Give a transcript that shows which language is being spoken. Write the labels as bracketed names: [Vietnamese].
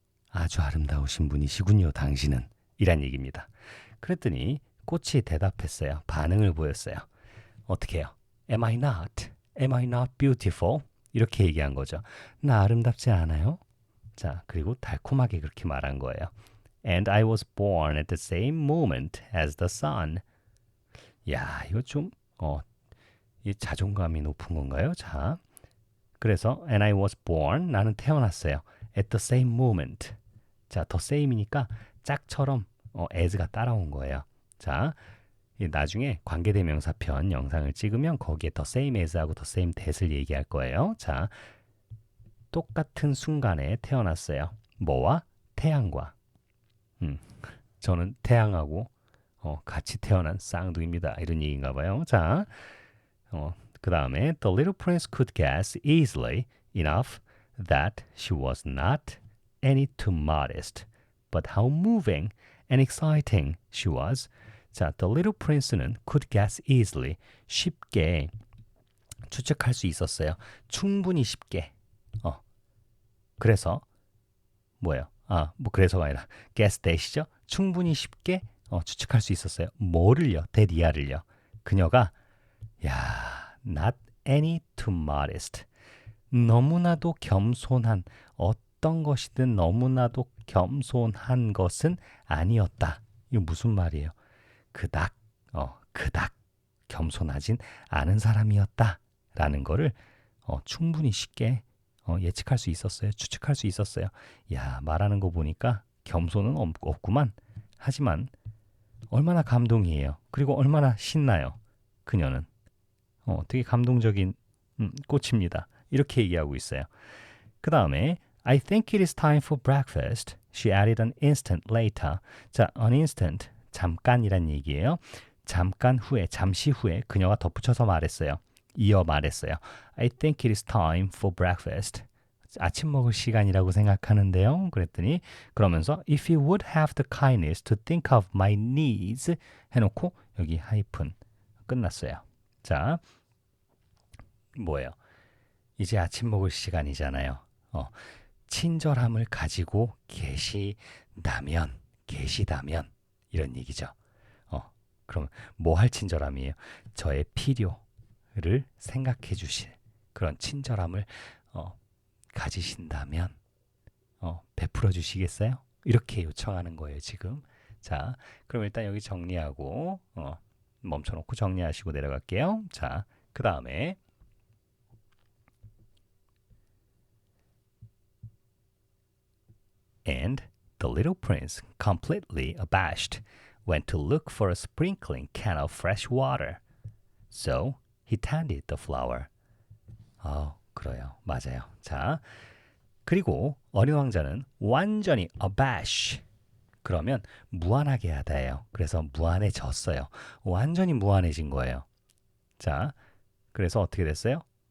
[Korean] 아주 아름다우신 분이시군요, 당신은. 이란 얘기입니다. 그랬더니 꽃이 대답했어요. 반응을 보였어요. 어떻게 해요? [English] Am I not? Am I not beautiful? [Korean] 이렇게 얘기한 거죠. 나 아름답지 않아요? 자, 그리고 달콤하게 그렇게 말한 거예요. [English] And I was born at the same moment as the sun. [Korean] 야, 이거 좀 이 자존감이 높은 건가요? 자, 그래서 [English] and I was born, [Korean] 나는 태어났어요. [English] At the same moment. [Korean] 자, the same이니까 짝처럼 as가 따라온 거예요. 자, 나중에 관계대명사편 영상을 찍으면 거기에 the same as하고 the same that을 얘기할 거예요. 자, 똑같은 순간에 태어났어요. 뭐와? 태양과. 저는 태양하고 같이 태어난 쌍둥이입니다. 이런 얘기인가 봐요. 자, 그 다음에 [English] The little prince could guess easily enough that she was not any too modest, but how moving and exciting she was. 자, The little prince는 could guess easily, [Korean] 쉽게 추측할 수 있었어요. 충분히 쉽게. 그래서 뭐예요? 그래서가 아니라 guess that이죠. 충분히 쉽게 추측할 수 있었어요. 뭐를요? that이야를요. [English] 그녀가 not any too modest. [Korean] 너무나도 겸손한 어떤 것이든 너무나도 겸손한 것은 아니었다. 이거 무슨 말이에요? 그닥 겸손하진 않은 사람이었다라는 거를 충분히 쉽게 예측할 수 있었어요. 추측할 수 있었어요. 야, 말하는 거 보니까 겸손은 없구만. 하지만 얼마나 감동이에요. 그리고 얼마나 신나요. 그녀는. 되게 감동적인 꽃입니다. 이렇게 얘기하고 있어요. 그 다음에 [English] I think it is time for breakfast. She added an instant later. [Korean] 자, an instant, 잠깐이란 얘기예요. 잠깐 후에, 잠시 후에 그녀가 덧붙여서 말했어요. 이어 말했어요. [English] I think it is time for breakfast. [Korean] 아침 먹을 시간이라고 생각하는데요. 그랬더니 그러면서 [English] If you would have the kindness to think of my needs [Korean] 해놓고 여기 하이픈 끝났어요. 자, 뭐예요? 이제 아침 먹을 시간이잖아요. 친절함을 가지고 계시다면 이런 얘기죠. 그럼 뭐 할 친절함이에요? 저의 필요를 생각해 주실 그런 친절함을 가지신다면 베풀어 주시겠어요? 이렇게 요청하는 거예요, 지금. 자, 그럼 일단 여기 정리하고 멈춰놓고 정리하시고 내려갈게요. 자, 그 다음에 [English] And the little prince, completely abashed, went to look for a sprinkling can of fresh water. So he tended the flower. [Korean] 그래요. 맞아요. 자, 그리고 어린 왕자는 완전히 abash. 그러면 무안하게 하다예요. 그래서 무안해졌어요. 완전히 무안해진 거예요. 자, 그래서 어떻게 됐어요?